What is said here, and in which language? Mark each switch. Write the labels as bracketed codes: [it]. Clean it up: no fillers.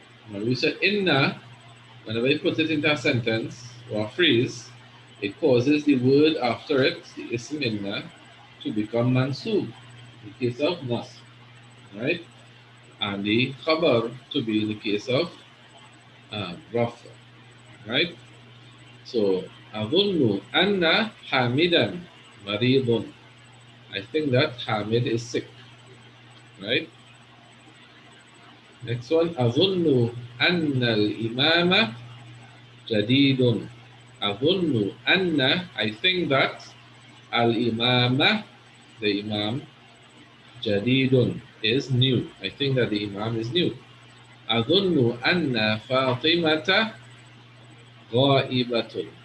[en] When we said inna, whenever you put it into a sentence or a phrase, it causes the word after it, the ism inna, to become mansub in the case of nas, right? And the khabar to be in the case of rafa, right? [ar] So, أظن أن حامدا مريض. [en] I think that Hamid is sick, right? Next one, [ar] أظن أن الإمام جديد. أظن أن, [en] I think that [ar] الإمام, [en] the Imam, [ar] جديد [en] is new. I think that the Imam is new. [ar] أظن أن فاطمة غائبة.